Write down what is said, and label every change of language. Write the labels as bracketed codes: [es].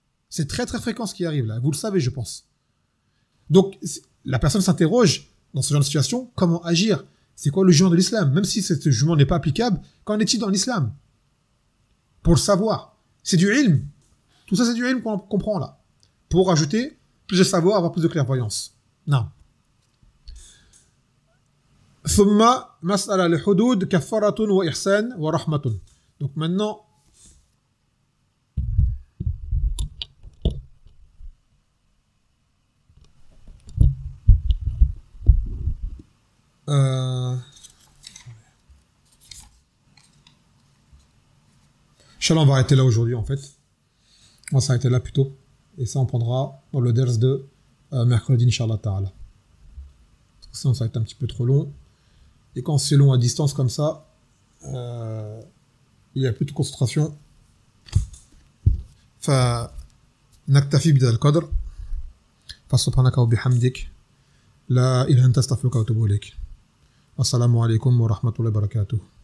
[fr] C'est très très fréquent ce qui arrive là. Vous le savez, je pense. Donc, la personne s'interroge dans ce genre de situation, comment agir? C'est quoi le jugement de l'islam? Même si ce jugement n'est pas applicable, qu'en est-il dans l'islam? Pour le savoir. C'est du ilm. Tout ça, c'est du ilm qu'on comprend là. Pour ajouter plus de savoir, avoir plus de clairvoyance. Non. [ar] ثم مسألة الحدود كفارة وإحسان ورحمة. [fr] Donc maintenant, Inch'Allah, on va arrêter là aujourd'hui en fait. On va s'arrêter là plutôt. Et ça, on prendra dans le ders de mercredi, Inch'Allah Ta'ala. Parce que sinon, ça va être un petit peu trop long. Et quand c'est long à distance comme ça, il n'y a plus de concentration. [ar] فنكتفي بهذا القدر فسبحانك وبحمدك لا إله إلا أنت أستغفرك وأتوب إليك. السلام عليكم ورحمة الله وبركاته.